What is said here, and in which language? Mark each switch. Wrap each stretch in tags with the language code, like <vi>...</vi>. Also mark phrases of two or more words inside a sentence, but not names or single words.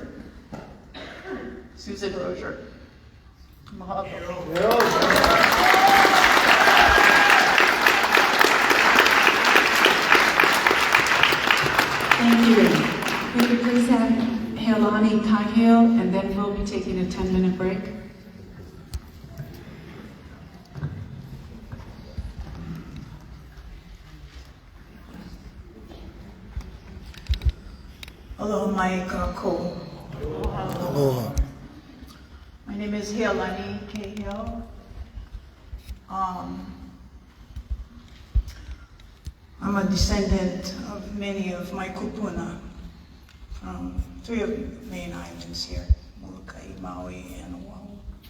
<en>Susan Rozier. Mahalo. Thank you. Could we please have Helani Kahil, and then we'll be taking a 10-minute break.</en> <haw>Aloha mai kako.</haw> <en>Aloha. My name is Helani Kahil. I'm a descendant of many of my kupuna from 3 of the main islands here, Molokai, Maui, and Oahu.</en>